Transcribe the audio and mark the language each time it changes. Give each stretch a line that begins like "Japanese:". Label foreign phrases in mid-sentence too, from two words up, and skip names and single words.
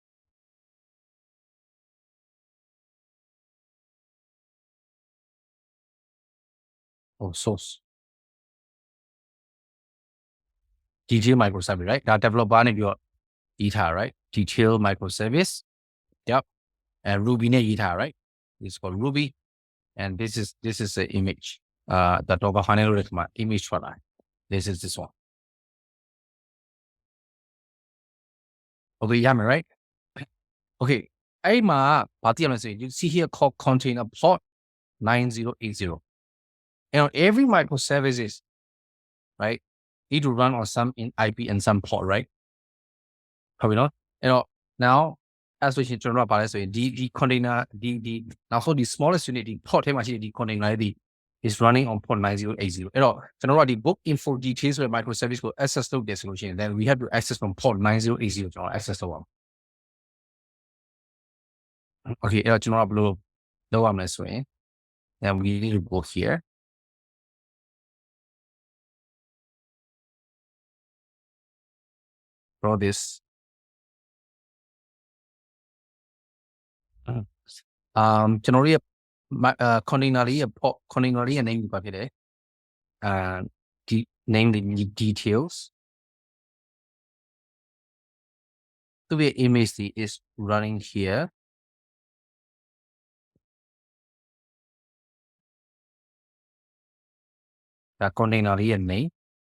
English: oh source detail microservice right
Burmese: ဒါ developer နဲ့ပြီးတော့ရေးထား
English: right detail microservice yep and ruby
Burmese: နဲ့ရေးထား
English: right it's called ruby and this is the image the docker final
Burmese: လို့ဒီမှာ image ထွက်လာ
English: this is this one okay yeah right okay
Burmese: အဲ့မှာဘာသိရမလဲဆိုရင်
English: you see here called container port 9080 and every microservices right need to run on some in IP and some port right
Burmese: ဟုတ်ပြီနော်အဲ့တော့
English: now as we
Burmese: ကျွန်တော်တို့ကပါလဲဆိုရင်ဒီ container ဒီနောက်ဆုံးဒီ smallest unit ဒီ port ထဲမှာရှိတဲ့ဒီ container လေးဒီ
English: is running on port 9080
Burmese: အဲ့တော့ကျွန်တော်တို့ကဒီ
English: book info details
Burmese: ဆိုတဲ့ microservice ကို access လုပ်တယ်ဆိုလို့ရှိရင်
English: then we have to access from port 9080
Burmese: ကျွန်တော် access လုပ်အောင် okay အဲ့တော့ကျွန်တော်ကဘယ်လိုလုပ်ရမလဲဆိုရင်
English: then we need to go here draw this
Burmese: ကျွန်တော်တို့ရဲ့ container လေးရဲ့ port container လေးရဲ့ name ဘာဖြစ်လဲ
English: name the details the image is running here the container
Burmese: လေးရဲ့
English: name